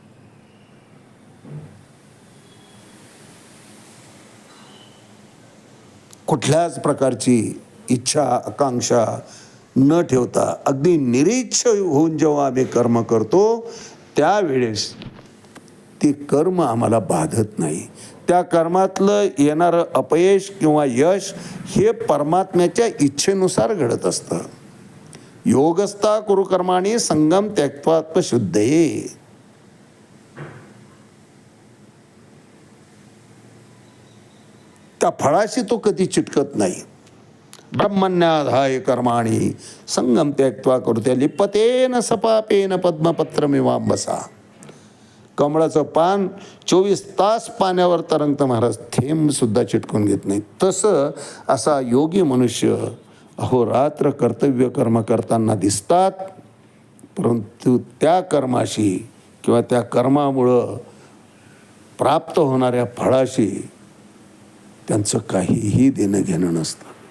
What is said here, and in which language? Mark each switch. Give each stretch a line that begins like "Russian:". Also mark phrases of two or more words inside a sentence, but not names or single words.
Marathi: कुठल्याच प्रकारची इच्छा आकांक्षा न ठेवता अगदी निरीच्छ होऊन जेव्हा आम्ही कर्म करतो त्यावेळेस ते कर्म आम्हाला बाधत नाही. त्या कर्मातलं येणारं अपयश किंवा यश हे परमात्म्याच्या इच्छेनुसार घडत असतं.
Sanskrit: योगस्था कुरु कर्माणि संगम त्यक्त्वात्मशुद्धये.
Marathi: त्या फळाशी तो कधी चिटकत नाही.
Sanskrit: ब्रह्मण्याधाय कर्माणि संगम त्यक्त्वा कुरुते लिप्यतेन सपापेन पद्मपत्रमिवांबसा.
Marathi: कमळाचं पान 24 तास पाण्यावर तरंगतं महाराज, थेंब सुद्धा चिटकून घेत नाही. तसं असा योगी मनुष्य अहोरात्र कर्तव्य कर्म करताना दिसतात, परंतु त्या कर्माशी किंवा त्या कर्मामुळं प्राप्त होणाऱ्या फळाशी त्यांचं काहीही देणं घेणं नसतं.